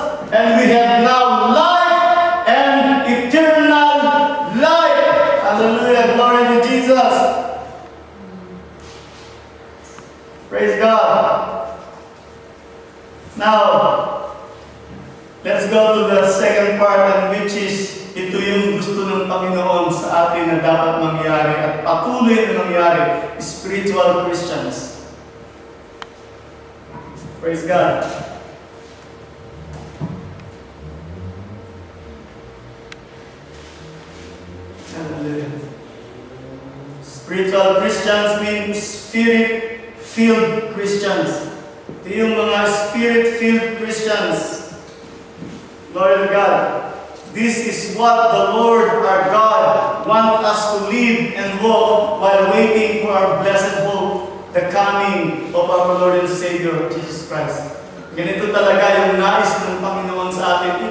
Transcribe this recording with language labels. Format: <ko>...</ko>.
<en>And we have now life and eternal life. Hallelujah. Glory to Jesus. Praise God. Now, let's go to the second part, and which is, if</en> <tl>Ito yung gusto ng Panginoon sa atin na dapat mangyari at patuloy na mangyari.</tl> <en>Spiritual Christians. Praise God. Hallelujah. Spiritual Christians means Spirit-filled Christians.</en> <tl>Ito yung mga Spirit-filled Christians.</tl> <en>Glory to God. This is what the Lord our God wants us to live and walk while waiting for our blessed hope, the coming of our Lord and Savior, Jesus Christ.</en> <tl>Ganito talaga yung nais ng Panginoon sa atin.</tl>